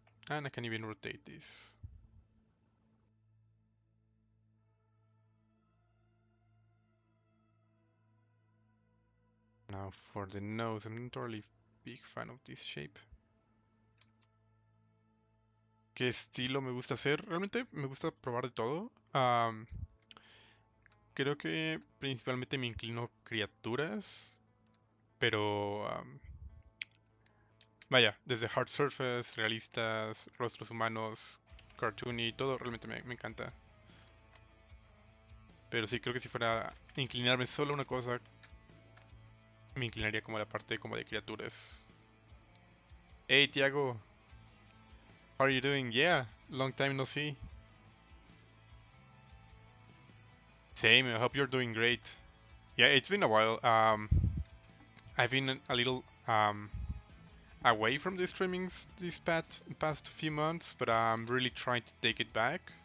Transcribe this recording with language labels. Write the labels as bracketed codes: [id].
[en] And I can even rotate this. Now for the nose, I'm not really big fan of this shape. [es] ¿Qué estilo me gusta hacer? Realmente me gusta probar de todo. Creo que principalmente me inclino criaturas, pero vaya, desde hard surface, realistas, rostros humanos, cartoony, todo realmente me encanta. Pero sí, creo que si fuera a inclinarme solo a una cosa, me inclinaría como a la parte como de criaturas. [en] Hey Tiago, how are you doing? Yeah, long time no see. Same, I hope you're doing great. Yeah, it's been a while. I've been a little away from the streamings these past few months, but I'm really trying to take it back.